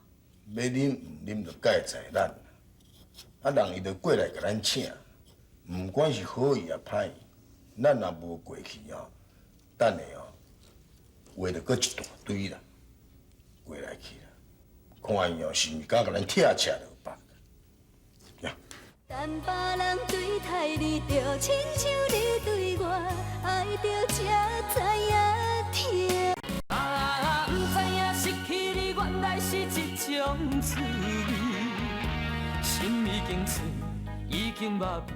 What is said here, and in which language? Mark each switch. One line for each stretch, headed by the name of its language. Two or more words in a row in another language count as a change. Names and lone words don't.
Min Nan Chinese: 要啉毋啉着改在咱，啊人伊着过来甲咱请，毋管是好意也歹意，咱若无过去哦，等下哦，话着搁一大堆啦，过来去啦，看伊哦是毋是敢甲咱拆落吧？呀！等别人对待你，就亲像你对我，爱着才知影疼。啊，不知影失去你原来是一种滋味，心已经碎，已经麻痹。